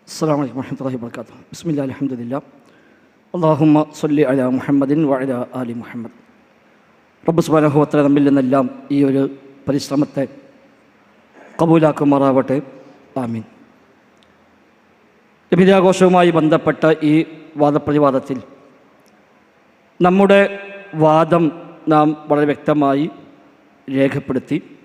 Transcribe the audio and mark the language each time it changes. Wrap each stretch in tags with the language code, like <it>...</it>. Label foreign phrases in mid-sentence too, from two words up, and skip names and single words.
<ar>السلام عليكم ورحمة الله وبركاته. بسم الله الحمد لله. اللهم صل على محمد وعلى آل محمد.</ar> <ml>റബ്ബ്</ml> <ar>سبحانه وتعالى</ar> <ml>നമ്മിൽ നിന്നെല്ലാം ഈ ഒരു പരിശ്രമത്തെ കബൂലാക്കുമാറാവട്ടെ. ആമീൻ. നബിദിനാഘോഷവുമായി ബന്ധപ്പെട്ട ഈ വാദപ്രതിവാദത്തിൽ നമ്മുടെ വാദം നാം വളരെ വ്യക്തമായി രേഖപ്പെടുത്തി.</ml>